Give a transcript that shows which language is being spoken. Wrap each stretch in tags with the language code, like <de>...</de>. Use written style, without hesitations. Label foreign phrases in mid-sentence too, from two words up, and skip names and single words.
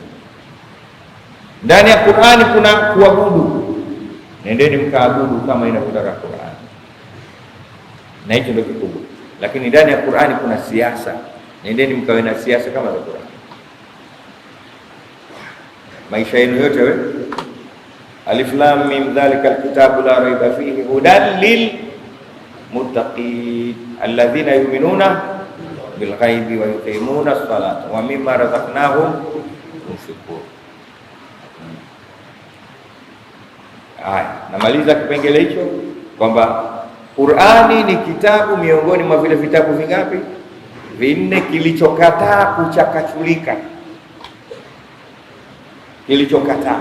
<sw>Ndani ya Qur'ani kuna kuabudu, nendeni mkaabudu kama inavyotaka Qur'ani. Na hicho ndio kikubwa. Lakini ndani ya Qur'ani kuna siasa, nendeni mkawe na siasa kama za Qur'ani. Maisha yenu yote wewe,</sw> <ar>ألف لام ميم ذلك الكتاب لا ريب فيه هدى للمتقين الذين يؤمنون بالغيب ويقيمون الصلاة ومما رزقناهم ينفقون.</ar> <sw>Namaliza kipengele hicho kwamba Qur'ani ni kitabu miongoni mwa vile vitabu vingapi? 4 kilichokataa kuchakachulika, kilichokataa.</sw>